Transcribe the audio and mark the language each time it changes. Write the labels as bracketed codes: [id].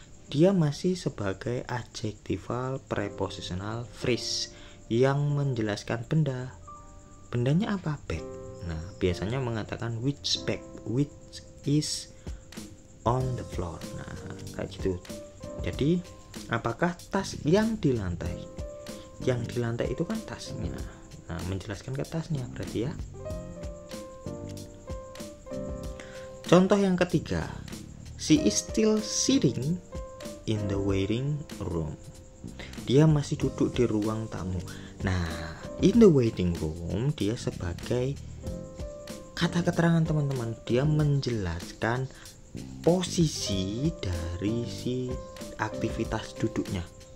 [id] Dia masih sebagai adjectival prepositional phrase yang menjelaskan benda. Bendanya apa? Bag. Nah, biasanya mengatakan [en] which bag, which is on the floor. [id] Nah, kayak gitu. Jadi, apakah tas yang di lantai? Yang di lantai itu kan tasnya. Nah, menjelaskan ke tasnya berarti ya. Contoh yang ketiga, [en] she is still sitting in the waiting room. [id] Dia masih duduk di ruang tamu. Nah, [en] in the waiting room [id] dia sebagai kata keterangan, teman-teman. Dia menjelaskan posisi dari si aktivitas duduknya.